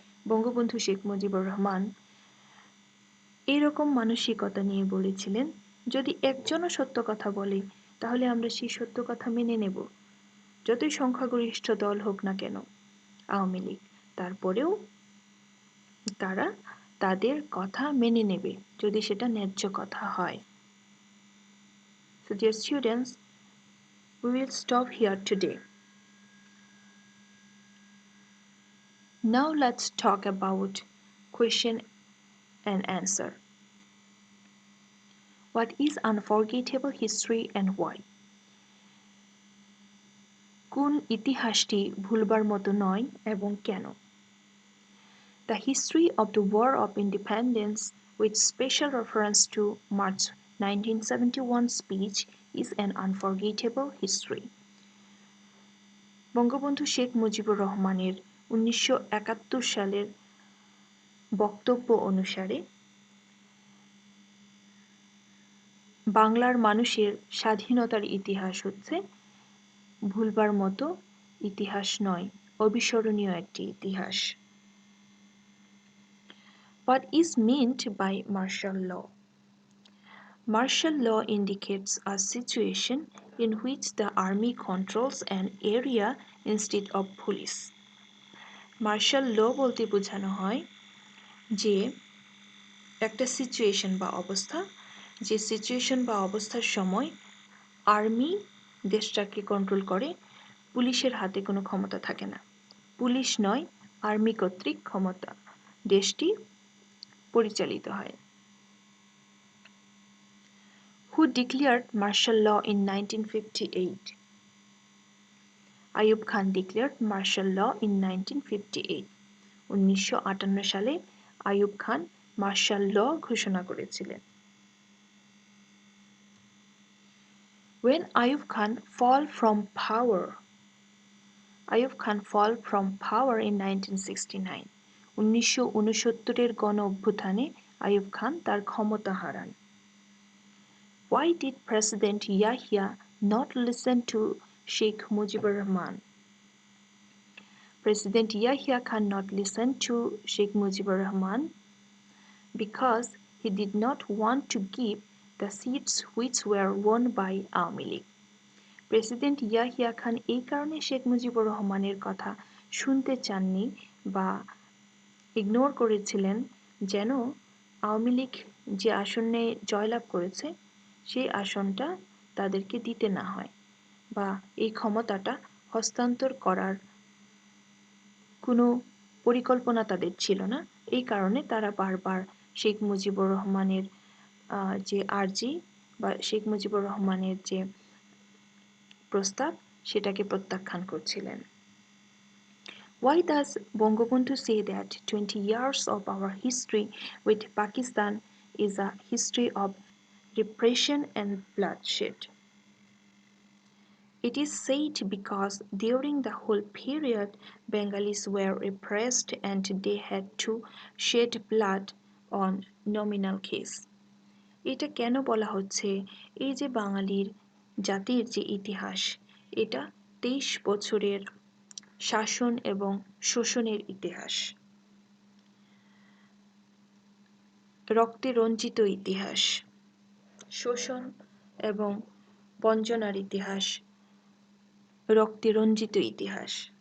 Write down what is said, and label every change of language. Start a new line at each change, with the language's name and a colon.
Bangla: বঙ্গবন্ধু শেখ মুজিবুর রহমান এইরকম মানসিকতা নিয়ে বলেছিলেন, যদি একজনও সত্য কথা বলে তাহলে আমরা সেই সত্য কথা মেনে নেব, যতই সংখ্যাগরিষ্ঠ দল হোক না কেন আওয়ামী লীগ, তারপরেও তারা তাদের কথা মেনে নেবে যদি সেটা ন্যায্য কথা হয়।
English: So dear students, we will stop here today. Now let's talk about question and answer. What is unforgettable history and why?
Bangla: কোন ইতিহাসটি ভুলবার মতো নয় এবং কেন?
English: The history of the War of Independence, with special reference to March 1971 speech, is an unforgettable history.
Bangla: Bangabandhu Sheikh Mujibur রহমানের 1971 সালের বক্তব্য অনুসারে বাংলার মানুষের স্বাধীনতার ইতিহাস হচ্ছে ভুলবার মতো ইতিহাস নয়, অবিস্মরণীয় একটি ইতিহাস।
English: What is meant by martial law? Martial law indicates a situation in which the army controls an area instead of police.
Bangla: Martial law বলতে বোঝানো হয় যে একটা সিচুয়েশন বা অবস্থা, যে সিচুয়েশন বা অবস্থার সময় আর্মি দেশটাকে কন্ট্রোল করে, পুলিশের হাতে কোনো ক্ষমতা থাকে না। পুলিশ নয়, আর্মি কর্তৃক ক্ষমতা দেশটি পরিচালিত হয়।
English: Who declared martial law in 1958? Ayub Khan declared martial law in 1958.
Bangla: 1958 সালে আইয়ুব খান মার্শাল ল ঘোষণা করেছিলেন।
English: When Ayub Khan fall from power? Ayub Khan fall from power in 1969.
Bangla: 1969 গণ অভ্যুত্থানে আইয়ুব খান তার ক্ষমতা হারান।
English: Why did President Yahya not listen to Sheikh Mujibur Rahman? President Yahya Khan not listen to Sheikh Mujibur Rahman because he did not want to give the seats which were won by Awami League.
Bangla: President Yahya Khan এই কারণে শেখ মুজিবুর রহমানের কথা শুনতে চাননি বা ignore করেছিলেন যেন আওয়ামী লীগ যে আসনে জয়লাভ করেছে সেই আসনটা তাদেরকে দিতে না হয় বা এই ক্ষমতাটা হস্তান্তর করার কোনো পরিকল্পনা তাদের ছিল না। এই কারণে তারা বারবার শেখ মুজিবুর রহমানের যে আর্জি বা শেখ মুজিবুর রহমানের যে প্রস্তাব সেটাকে প্রত্যাখ্যান করছিলেন।
English: Why does Bangabandhu say that 20 years of our history with Pakistan is a history of repression and bloodshed? It is said because during the whole period Bengalis were repressed and they had to shed blood on nominal case.
Bangla: এটা কেন বলা হচ্ছে এই যে বাঙালির জাতির যে ইতিহাস এটা 23 বছরের শাসন এবং শোষণের ইতিহাস, রক্তে রঞ্জিত ইতিহাস, শোষণ এবং বঞ্চনার ইতিহাস, রক্তে রঞ্জিত ইতিহাস।